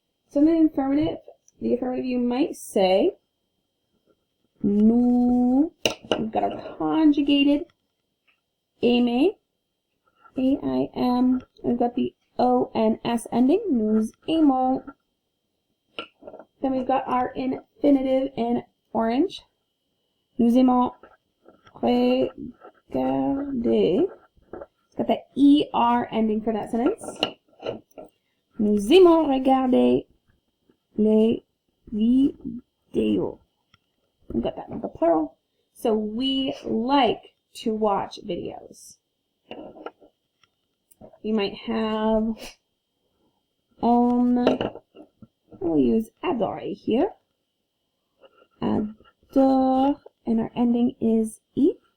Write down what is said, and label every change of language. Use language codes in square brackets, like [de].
[en] So in the affirmative you might say, nous, we've got our conjugated aimer, A-I-M, we've got the O-N-S ending, [fr] nous aimons. [en] Then we've got our infinitive in orange. [fr] Nous aimons regarder. [en] It's got the ER ending for that sentence. [fr] Nous aimons regarder les vidéos. [en] We've got that in the plural. So we like to watch videos. You might have we'll use adorer here. Adore, and our ending is E.